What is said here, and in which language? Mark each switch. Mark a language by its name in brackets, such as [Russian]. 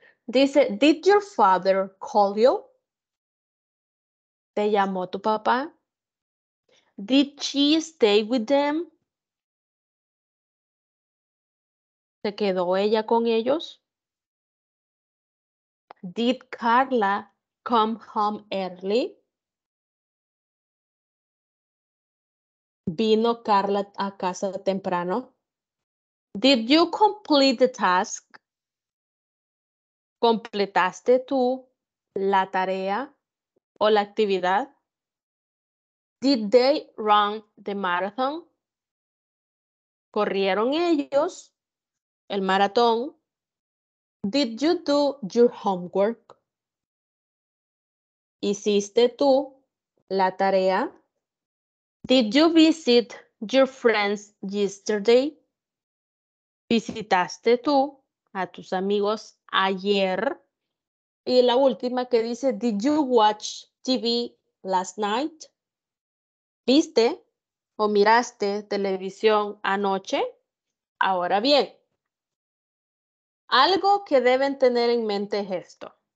[Spanish] Dice, [English] did your father call you? [Spanish] ¿Te llamó tu papá? [English] Did she stay with them? [Spanish] ¿Se quedó ella con ellos? [English] Did Carla come home early? [Spanish] ¿Vino Carla a casa temprano? [English] Did you complete the task? [Spanish] ¿Completaste tú la tarea o la actividad? [English] Did they run the marathon? [Spanish] ¿Corrieron ellos el maratón? [English] Did you do your homework? [Spanish] ¿Hiciste tú la tarea? [English] Did you visit your friends yesterday? [Spanish] ¿Visitaste tú a tus amigos ayer? Y la última que dice, [English] did you watch TV last night? [Spanish] ¿Viste o miraste televisión anoche? Ahora bien, algo que deben tener en mente es esto.